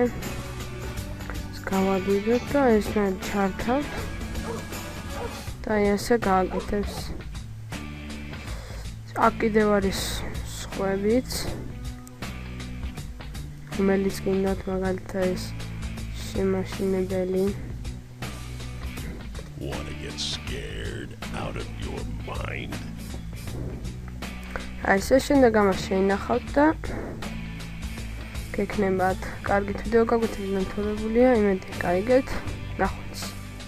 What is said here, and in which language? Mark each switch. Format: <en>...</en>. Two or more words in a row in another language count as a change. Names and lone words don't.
<ka>გავადიდოთ და ეს მე ჩართავთ. და აი ესე გააკეთებს. აქ კიდევ არის სხვებიც. რომელიც გინდათ მაგალითად ეს შემაშინებელი.</ka> <en>Want to get scared out of your mind?</en> <ka>აი ეს შემდეგ ამას შეინახავთ და გექნებათ კარგი ვიდეო გაგვიჩნდა თორებულია იმედი გაიგეთ ნახვამდის</ka>